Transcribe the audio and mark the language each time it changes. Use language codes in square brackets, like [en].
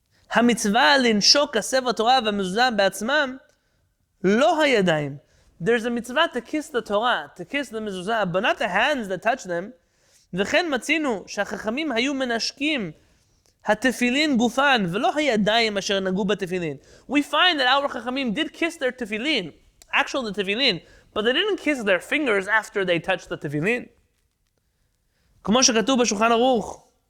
[he] המצווה לנשוק הספר תורה והמזוזה בעצמם לא הידיים. [en] There's a mitzvah to kiss the Torah, to kiss the mezuzah, but not the hands that touch them. [he] וכן מצינו שהחכמים היו מנשקים התפילין גופן ולא הידיים אשר נגעו בתפילין. [en] We find that our chachamim did kiss their tefillin, actual the tefillin, but they didn't kiss their fingers after they touched the tefillin. [he] כמו שכתוב בשולחן ערוך.